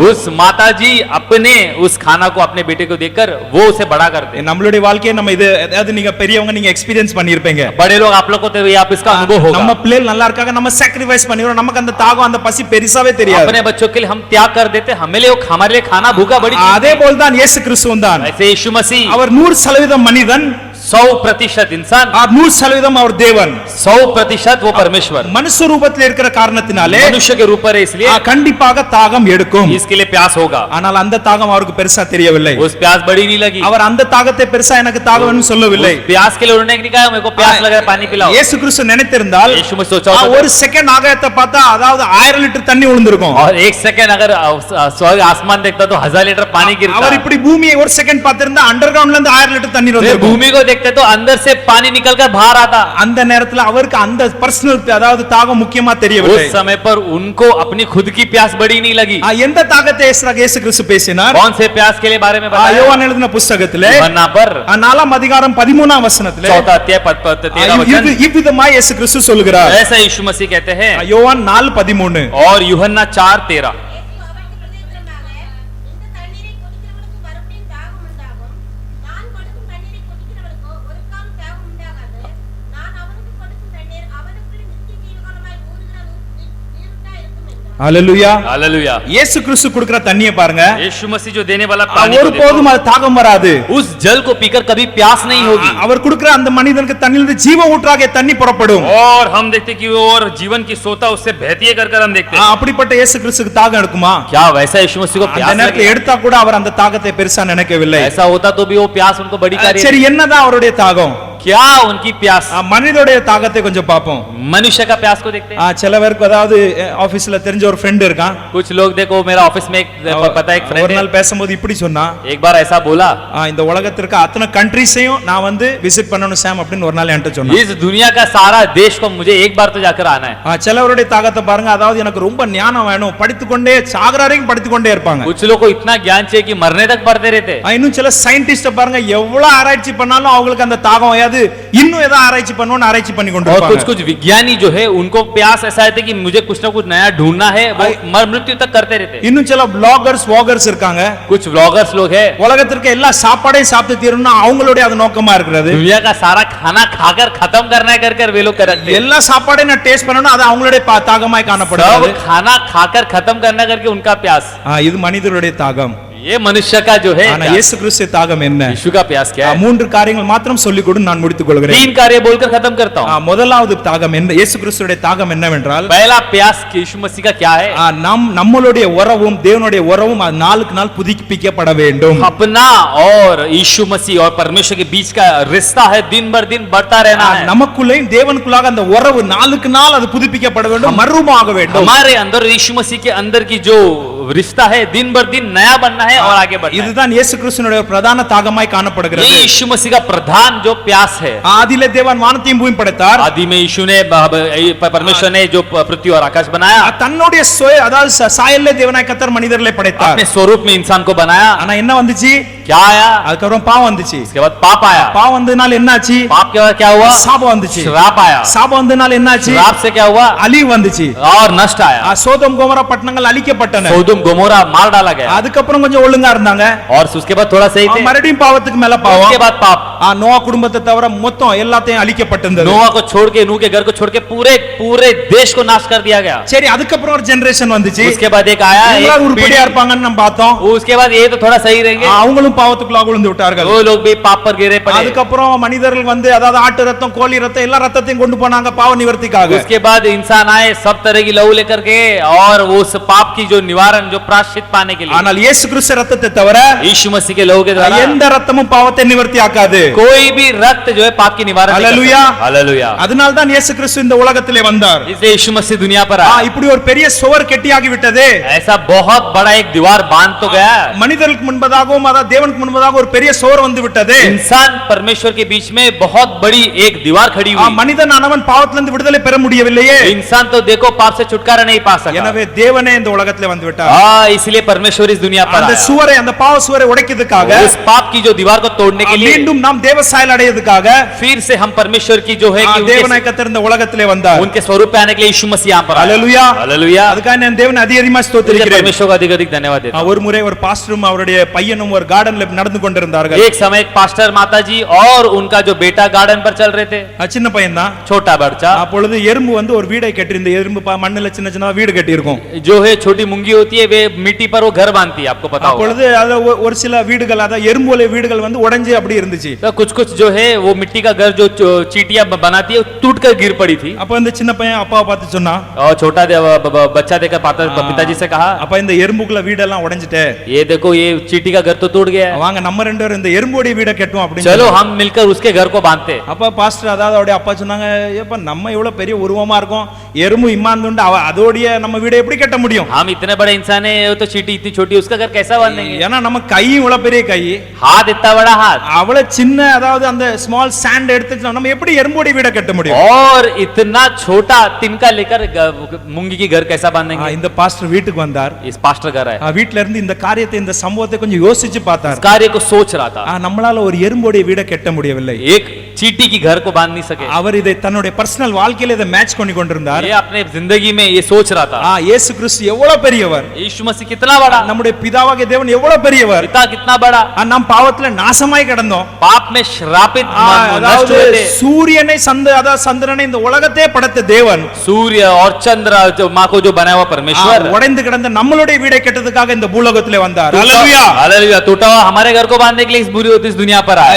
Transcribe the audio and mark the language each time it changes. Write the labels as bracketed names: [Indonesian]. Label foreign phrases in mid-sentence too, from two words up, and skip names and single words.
[Hindi] उस माता जी अपने उस खाना को अपने बेटे को देकर वो उसे बड़ा करते हैं। [Tamil] நம்மளுடைய வாழ்க்கையை நம்ம இது அதாவது நீங்க பெரியவங்க நீங்க எக்ஸ்பீரியன்ஸ் பண்ணிருப்பீங்க. [Hindi] बड़े लोग आप लोग को तो आप इसका अनुभव [Tamil] நம்ம [Hindi] होगा। [Tamil] பிள்ளைகள் நல்லா இருக்காங்க, நம்ம சாக்ரிஃபைஸ் பண்ணிரோம், நமக்கு அந்த தாகம் அந்த பசி பெருசாவே தெரியாது. [Hindi] अपने बच्चों के लिए हम त्याग कर देते, हमारे लिए खाना भूखा बड़ी चीज [Tamil] அதே [Hindi] है। [Tamil] போல் தான் இயேசு கிறிஸ்துவும் தான். [Hindi] ऐसे यीशु मसीह [Tamil] அவர் 100% மனிதன், [Hindi] 100% इंसान, [Tamil] 100% அவர் தேவன். [Hindi] 100% वो परमेश्वर, [Tamil] மனுஷ ரூபத்தில் இருக்கிற காரணத்தினாலே [Hindi] मनुष्य के रूप पर है, इसलिए [Tamil] கண்டிப்பாக தாகம் எடுக்கும். [Hindi] इसके लिए प्यास होगा. [Tamil] ஆனால் அந்த தாகம் அவருக்கு பெருசா தெரியவில்லை. [Hindi] उस प्यास बड़ी नहीं लगी. [Tamil] அவர் அந்த தாகத்தை பெருசா எனக்கு தாகம்னு சொல்லவில்லை. [Hindi] उस प्यास के लिए उन्होंने नहीं कहा मेरे को प्यास लग रहा है पानी पिलाओ. [Tamil] இயேசு கிறிஸ்து நினைத்திருந்தால் [Hindi] यीशु में सोचा होता, [Tamil] ஒரு செகண்ட் ஆகாயத்தை பார்த்தா அதாவது 1000 லிட்டர் தண்ணி விழுந்திருக்கும். [Hindi] और एक सेकंड अगर स्वर्ग आसमान देखता तो 1000 लीटर पानी गिरता. [Tamil] அவர் இப்படி பூமியை ஒரு செகண்ட் பார்த்திருந்தா அண்டர்கிரவுண்ட்ல இருந்து 1000 லிட்டர் தண்ணி [Hindi] फिर [Tamil] வந்திருக்கும். [Hindi] भूमि को देखते तो अंदर से पानी निकलकर बाहर आता. [Tamil] அந்த நேரத்துல அவருக்கு அந்த பர்சனல் அதாவது தாகம் முக்கியமா தெரியவில்லை. [Hindi] उस समय पर उनको अपनी खुद की प्यास बड़ी नहीं लगी. [Tamil] எந்த தாகத்தை இயேசு கிறிஸ்து பேசினார்? [Hindi] कौन से प्यास के लिए बारे में बताया? [Tamil] யோவான் எழுதின புத்தகத்திலே [Hindi] यूहन्ना पर [Tamil] 4ஆம் அதிகாரம் 13ஆம் வசனத்திலே [Hindi] 4 अध्याय 13 वचन [Tamil] இவ்விதமாய் இயேசு கிறிஸ்து சொல்கிறார். [Hindi] ऐसा यीशु मसीह कहते हैं. [Tamil] யோவான் 4:13 [Hindi] और यूहन्ना 4:13 [Tamil] ஹalleluya. [Hindi] हालेलुया. [Tamil] இயேசு கிறிஸ்து கொடுக்கிற தண்ணியை பாருங்க. [Hindi] यीशु मसीह जो देने वाला पानी को [Tamil] ஒருபோதும் அது தாகம் வராது. [Hindi] उस जल को पीकर कभी प्यास नहीं होगी. [Tamil] அவர் கொடுக்கிற அந்த மனிதனுக்கு தண்ணியிலிருந்து ஜீவ ஊற்றாகிய தண்ணி புறப்படும். [Hindi] और हम देखते कि वो और जीवन की सोता उससे बहती है कर हम देखते हैं. [Tamil] அப்படிப்பட்ட இயேசு கிறிஸ்துக்கு தாகம் எடுக்குமா? [Hindi] क्या वैसा यीशु मसीह को [Tamil] அந்த [Hindi] प्यास [Tamil] நேரத்துல [Hindi] लगे? [Tamil] எடுத்தா கூட அவர் அந்த தாகத்தை பெருசா நினைக்கவில்லை. [Hindi] ऐसा होता तो भी वो प्यास उनको बड़ी कार्य. [Tamil] சரி, என்னதான் அவருடைய தாகம்? [Hindi] क्या उनकी प्यास? [Tamil] மனிதனுடைய தாகத்தை கொஞ்சம் பாப்போம். [Hindi] मनुष्य का प्यास को देखते हैं. [Tamil] சில பேருக்கு அதாவது ஆபீஸ்ல தெரிஞ்ச ஒரு ஃப்ரெண்ட் இருக்கான். [Hindi] कुछ लोग देखो मेरा ऑफिस में एक पता है एक [Tamil] ஒரு [Hindi] फ्रेंड [Tamil] நாள் பேசும்போது இப்படி சொன்னா, [Hindi] एक बार ऐसा बोला, [Tamil] இந்த உலகத்திற்கு அத்தனை கண்ட்ரீஸையும் நான் வந்து விசிட் பண்ணணும் சாம் அப்படின்னு ஒரு நாள் என்கிட்ட சொன்னா. [Hindi] इस दुनिया का सारा देश को मुझे एक बार तो जाकर आना है. [Tamil] சிலவருடைய தாகத்தை பாருங்க, அதாவது எனக்கு ரொம்ப ஞானம் வேணும், படித்துக்கொண்டே சாகர வரைக்கும் படித்துக்கொண்டே இருப்பாங்க. [Hindi] कुछ लोग को इतना ज्ञान चाहिए कि मरने तक पढ़ते रहते. [Tamil] இன்னும் சில சயின்டிஸ்ட் பாருங்க, எவ்வளவு ஆராய்ச்சி பண்ணாலும் அவங்களுக்கு அந்த தாகம் வராது, இன்னும் ஏதாவது ஆராய்ச்சி பண்ணணும்னு ஆராய்ச்சி பண்ணி கொண்டு [Hindi] और [Tamil] இருப்பாங்க. [Hindi] कुछ कुछ विज्ञानी जो है उनको प्यास ऐसा है कि मुझे कुछ ना कुछ नया ढूंढना है, वो मर मृत्यु तक करते रहते. [Tamil] இன்னும் சில [English] bloggers vloggers [Tamil] இருக்காங்க. [Hindi] कुछ व्लॉगर्स लोग है, [Tamil] உலகத்திற்கு எல்லா சாப்பாடையும் சாப்பிட்டு தீரணும்னா அவங்களுடைய அது நோக்கமா இருக்கிறது. [Hindi] दुनिया का सारा खाना खाकर खत्म करना है कर वे लोग करते. [Tamil] எல்லா சாப்பாடையும் நான் டேஸ்ட் பண்ணனும், அது அவங்களுடைய தாகமாய் காணப்படுகிறது. [Hindi] सब खाना खाकर खत्म करना करके उनका प्यास. [Tamil] இது மனிதனுடைய தாகம். [Hindi] ये मनुष्य का जो है. [Tamil] ஆனா இயேசு கிறிஸ்து தாகம் என்ன? [Hindi] यीशु का प्यास क्या है? [Tamil] 3 காரியங்கள் மாத்திரம் சொல்லிக் கொடு, நான் முடித்துக் கொள்கிறேன். [Hindi] 3 कार्य बोलकर खत्म करता हूं. [Tamil] முதலாவது தாகம் என்ன? இயேசு கிறிஸ்துடைய தாகம் என்னவென்றால், [Hindi] पहला प्यास यीशु मसीह का क्या है? [Tamil] நம்மளுடைய உறவும் தேவனுடைய உறவும் நாளுக்கு நாள் புதுப்பிக்கப்பட வேண்டும். [Hindi] अपना और यीशु मसीह और परमेश्वर के बीच का रिश्ता है दिन भर दिन बढ़ता रहना है. [Tamil] நமக்குள்ளேயும் தேவனுக்குள்ளாக அந்த உறவு நாளுக்கு நாள் அது புதுப்பிக்கப்பட வேண்டும், மறுரூபமாக வேண்டும். [Hindi] हमारे अंदर यीशु मसीह के अंदर की जो रिश्ता है दिन भर दिन नया बनना है और आगे बढ़ना है. [Tamil] இதுதான் இயேசு கிறிஸ்துவினுடைய பிரதான தாகமாய் காணப்படுகிறது. [Hindi] ये यीशु मसीह का प्रधान जो प्यास है. [Tamil] ஆதியிலே தேவன் வானத்தையும் பூமியையும் படைத்தார். [Hindi] आदि में यीशु ने परमेश्वर ने जो पृथ्वी और आकाश बनाया. [Tamil] தன்னுடைய அதாவது சாயல்லே தேவனாய் கர்த்தர் மனிதர்களை படைத்தார். [Hindi] अपने स्वरूप में इंसान को बनाया. [Tamil] ஆனா என்ன வந்துச்சு? [Hindi] क्या आया? [Tamil] அதுக்கப்புறம் பாவம் வந்துச்சு. [Hindi] उसके बाद पाप आया. [Tamil] பாவம் வந்ததனால என்னாச்சு? [Hindi] पाप के बाद क्या हुआ? [Tamil] சாபம் வந்துச்சு. [Hindi] श्राप आया. [Tamil] சாபம் வந்ததனால என்னாச்சு? [Hindi] श्राप से क्या हुआ? [Tamil] அழிவு வந்துச்சு. [Hindi] और नष्ट आया. [Tamil] சோதோம் கோமோரா பட்டணங்கள் அழிக்கப்பட்டன. [Hindi] सोदोम गोमोरा मार डाला गया. [Tamil] அதுக்கப்புறம் கொஞ்சம் ஒழுங்கா இருந்தாங்க. [Hindi] और उसके बाद थोड़ा सही थे. [Tamil] மறுபடியும் பாவத்துக்கு மேல பாவம். [Hindi] उसके बाद पाप. [Tamil] நோவா குடும்பத்தை தவிர மொத்தம் எல்லாத்தையும் அழிக்கப்பட்டிருந்தது. [Hindi] नोआ को छोड़ के, नूह के घर को छोड़ के पूरे पूरे देश को नाश कर दिया गया. [Tamil] சரி, அதுக்கப்புறம் ஒரு ஜெனரேஷன் வந்துச்சு. [Hindi] उसके बाद एक आया, [Tamil] எல்லாரும் [Hindi] एक [Tamil] உருப்படியா இருப்பாங்கன்னு நம்ம பார்த்தோம். [Hindi] उसके बाद ये तो थोड़ा सही रहेंगे. [Tamil] அவங்களும் பாவத்துக்குள்ள விழுந்து விட்டார்கள். [Hindi] वो लोग भी पाप पर गिरे पड़े. [Tamil] அதுக்கப்புறம் மனிதர்கள் வந்து அதாவது ஆட்டு ரத்தம், கோழி ரத்தம், எல்லா ரத்தத்தையும் கொண்டு போனாங்க பாவ நிவர்த்திக்காக. [Hindi] उसके बाद इंसान आए सब तरह की लहू लेकर के और उस पाप की जो निवारण, जो प्रायश्चित पाने के लिए. [Tamil] ஆனால் இயேசு கிறிஸ்து ரத்தத்தை தவிர [Hindi] यीशु मसीह के लहू के द्वारा [Tamil] எந்த ரத்தமும் பாவத்தை நிவர்த்தி ஆக்காது. [Hindi] कोई भी रक्त जो है पाप की निवारण नहीं कर हालेलुया. सकता. हालेलुया. [Tamil] அதனால தான் இயேசு கிறிஸ்து இந்த உலகத்திலே வந்தார். [Hindi] इसलिए यीशु मसीह दुनिया पर आया. [Tamil] இப்படி ஒரு பெரிய சுவர் கெட்டியாகி விட்டது. [Hindi] ऐसा बहुत बड़ा एक दीवार बांध तो गया. [Tamil] மனிதர்களுக்கு முன்பதாகவும் அதாவது தேவனுக்கு முன்பதாக ஒரு பெரிய சுவர் வந்து விட்டது. [Hindi] इंसान परमेश्वर के बीच में बहुत बड़ी एक दीवार खड़ी हुई. [Tamil] மனிதனானவன் பாவத்திலிருந்து விடுதலை பெற முடியவில்லையே. [Hindi] इंसान तो देखो पाप से छुटकारा नहीं पा सका. [Tamil] எனவே தேவனே இந்த உலகத்திலே வந்து விட்டார். [Hindi] इसलिए परमेश्वर इस दुनिया पर [Tamil] அந்த [Hindi] आया. [Tamil] சுவரை, அந்த பாவ சுவரை உடைக்கிறதுக்காக, [Hindi] उस पाप की जो दीवार को तोड़ने के लिए [Tamil] மீண்டும் நாம் தேவ சாயல் அடையதுக்காக [Hindi] फिर से हम परमेश्वर की जो है कि [Tamil] தேவனாய் கர்த்தர் இந்த உலகத்திலே வந்தார். [Hindi] उनके स्वरूप पे आने के लिए यीशु मसीह यहाँ पर आया. [Tamil] ஹalleluya. [Hindi] हालेलुया. [Tamil] அதுக்காக நான் தேவனை அதிகமா ஸ்தோத்திரிக்கிறேன். [Hindi] परमेश्वर को अधिक अधिक धन्यवाद देता हूं. [Tamil] ஒரு முறை ஒரு பாஸ்டரும் அவருடைய பையனும் ஒரு கார்டன்ல நடந்து கொண்டிருந்தார்கள். [Hindi] एक समय एक पास्टर माताजी और उनका जो बेटा गार्डन पर चल रहे थे. [Tamil] சின்ன பையன் தான். [Hindi] छोटा बच्चा. [Tamil] அப்பொழுது எறும்பு வந்து ஒரு வீடை கட்டி, இந்த எறும்பு மண்ணுல சின்ன சின்ன வீடு கட்டி இருக்கும். [Hindi] जो है छोटी मूंगी होती है, वे मिट्टी पर वो घर बांधती है, आपको पता होगा। [Tamil] அப்பொழுது அது ஒரு சில வீடுகள் அத எறும்போலை வீடுகள் வந்து உடைஞ்சு அப்படி இருந்துச்சு. [Hindi] तो कुछ कुछ जो है वो मिट्टी का घर जो चींटियां बनाती है टूट कर गिर पड़ी थी। [Tamil] அப்ப இந்த சின்ன பையன் அப்பாவை பார்த்து சொன்னா, [Hindi] और छोटा बच्चा देखकर पिताजी से कहा, [Tamil] அப்ப இந்த எறும்புக்குள்ள வீடெல்லாம் உடைஞ்சிட்டே, [Hindi] ये देखो ये चींटी का घर तो टूट गया है, [Tamil] வாங்க நம்ம ரெண்டு பேரும் இந்த எறும்போடைய வீட கட்டுவோம் அப்படின்னு. [Hindi] चलो हम मिलकर उसके घर को बांधते। [Tamil] அப்ப பாஸ்டர் அதாவது அவருடைய அப்பா சொன்னாங்க, ஏப்பா நம்ம இவ்வளவு பெரிய உருவமா இருக்கோம், எறும்பு இம்மாந்துண்டு அதோடைய நம்ம வீட எப்படி கட்ட முடியும்? [Hindi] हम इतने बड़े इंसान है, तो चींटी इतनी छोटी उसका घर कैसा बांधेंगे? [Tamil] ஏன்னா நம்ம கை இவ்வளவு பெரிய கை, [Hindi] हाथ इतना बड़ा हाथ, [Tamil] அவ்வளவு சின்ன அதாவது அந்த [English] small sand [Tamil] எடுத்து நம்ம எப்படி எறும்போடைய வீட கட்ட முடியும்? [Hindi] और इतना छोटा तिनका लेकर मूंगी की घर कैसा बांधेंगे? [Tamil] இந்த பாஸ்டர் வீட்டுக்கு வந்தார். [Hindi] इस पास्टर घर है, [Tamil] வீட்ல இருந்து இந்த காரியத்தை இந்த சம்பவத்தை கொஞ்சம் யோசிச்சு பார்த்தார். [Hindi] कार्य को सोच रहा था, [Tamil] நம்மளால ஒரு எறும்போடைய வீட கட்ட முடியவில்லை. [Hindi] एक चींटी की घर को बांध नहीं सके। [Tamil] அவர் இதை தன்னுடைய பர்சனல் வாழ்க்கையில இதை மேட்ச் பண்ணி கொண்டிருந்தார். [Hindi] ये अपने जिंदगी में ये सोच रहा था, [Tamil] இயேசு கிறிஸ்து எவ்வளவு பெரியவர், [Hindi] यीशु मसीह कितना बड़ा, [Tamil] நம்முடைய பிதாவாகிய தேவன் எவ்வளவு பெரியவர், [Hindi] पिता कितना बड़ा, [Tamil] நாம் பாவத்துல நாசமாய் கிடந்தோம். [Hindi] पाप में श्रापित नष्ट [Tamil] அதாவது [Hindi] हुए थे। [Tamil] சூரியனை அதாவது சந்திரனை இந்த உலகத்தை படைத்த தேவன், [Hindi] सूर्य और चंद्र जो माँ को जो बनाया हुआ परमेश्वर, [Tamil] உடைந்து கிடந்த நம்மளுடைய வீடை கட்டுறதுக்காக இந்த பூலோகத்திலே வந்தார். ஹalleluya, [Hindi] हालेलुया, टूटा हुआ हमारे घर को बांधने के लिए इस दुनिया पर आया।